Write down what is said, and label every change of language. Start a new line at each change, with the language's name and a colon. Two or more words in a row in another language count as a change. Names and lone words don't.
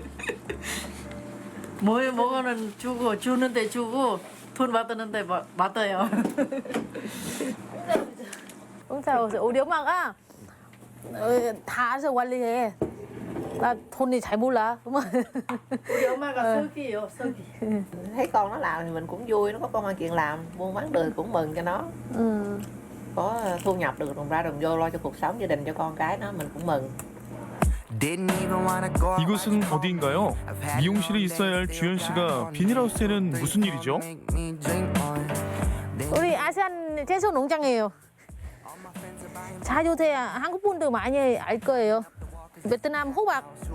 Korean: 뭐는 주고 주는데 주고 돈 받았는데 받아요. 공짜 없어요. 우리 엄마가 다 알아서 관리해. 나 돈이 잘 몰라. 우리 엄마가 서기요, 서기.
Vietnamese: Thấy con nó làm thì mình cũng vui, nó có công ăn chuyện làm, buôn bán được cũng mừng cho nó. Có thu nhập được đồng ra đồng vô lo cho cuộc sống gia đình cho con cái nó mình cũng mừng.
Korean: 이곳은 어디인가요? 미용실에 있어야 할 주현 씨가 비닐하우스에는 무슨 일이죠? 우리 아시안 채소 농장이에요. 자주 오세요. 한국 분들 많이 알 거예요. 베트남 호박.